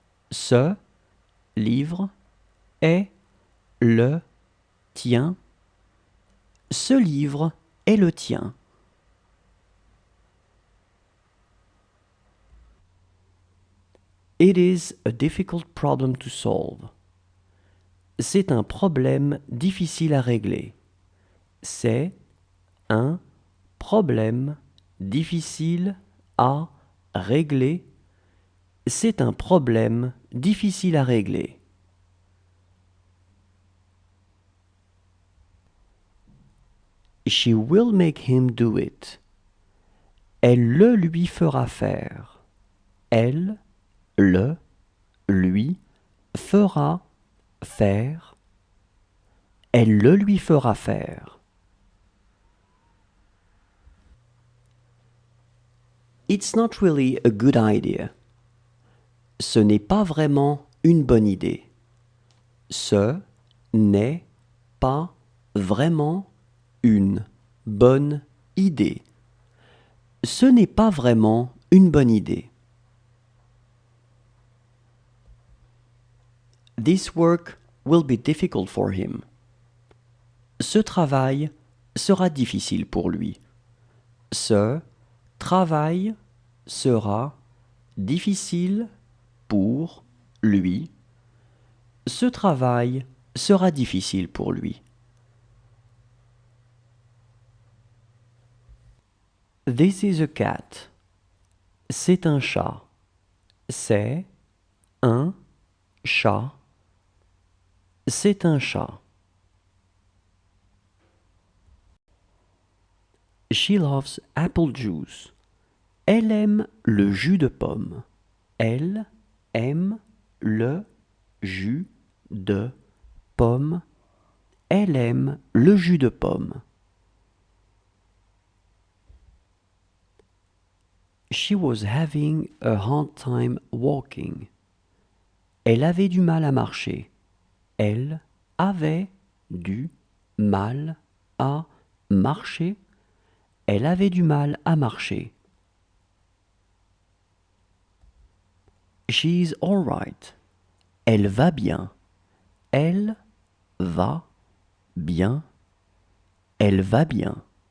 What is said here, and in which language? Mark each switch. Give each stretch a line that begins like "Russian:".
French: Ce livre est le tien. Ce livre est le tien.
English: It is a difficult problem to solve.
French: C'est un problème difficile à régler. C'est un problème difficile à régler. C'est un problème difficile à régler.
English: She will make him do it.
French: Elle le lui fera faire. Elle le lui fera faire. Elle le lui fera faire.
English: It's not really a good idea.
French: Ce n'est pas vraiment une bonne idée. Ce n'est pas vraiment une bonne idée. Ce n'est pas vraiment une bonne idée.
English: This work will be difficult for him.
French: Ce travail sera difficile pour lui. Ce travail sera difficile pour lui. Ce travail sera difficile pour lui.
English: This is a cat.
French: C'est un chat. C'est un chat. C'est un chat.
English: She loves apple juice.
French: Elle aime le jus de pomme. Elle aime le jus de pomme. Elle aime le jus de pomme.
English: She was having a hard time walking.
French: Elle avait du mal à marcher. Elle avait du mal à marcher. Elle avait du mal à marcher.
English: She's all right.
French: Elle va bien. Elle va bien. Elle va bien.